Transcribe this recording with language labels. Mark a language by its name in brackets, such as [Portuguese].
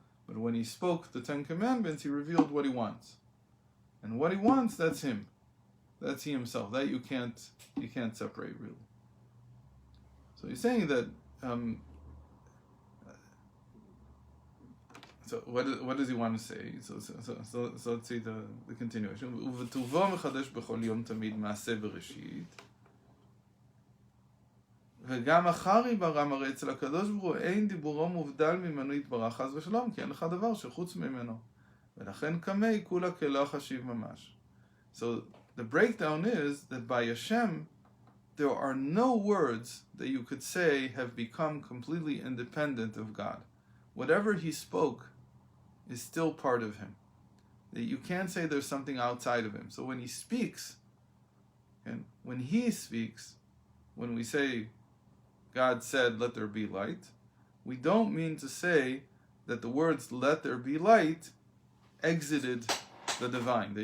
[English] But when He spoke the Ten Commandments, He revealed what He wants. And what He wants, that's Him. That's He Himself. That you can't separate, really. So He's saying that so what does He want to say? So let's see the continuation. [Hebrew] ובטובו מחדש בכל יום תמיד מעשה בראשית. וגם אחר יברא מראה אצל הקדוש ברוך הוא אין דיבורו מובדל ממנו יתברך חס ושלום, כי אין לך דבר שחוץ ממנו. ולכן קמי כולה כלא חשיב ממש. [English] So the breakdown is that by Hashem there are no words that you could say have become completely independent of God. Whatever He spoke is still part of Him. That you can't say there's something outside of Him. So when He speaks, and when He speaks, when we say God said, let there be light, we don't mean to say that the words let there be light exited the divine.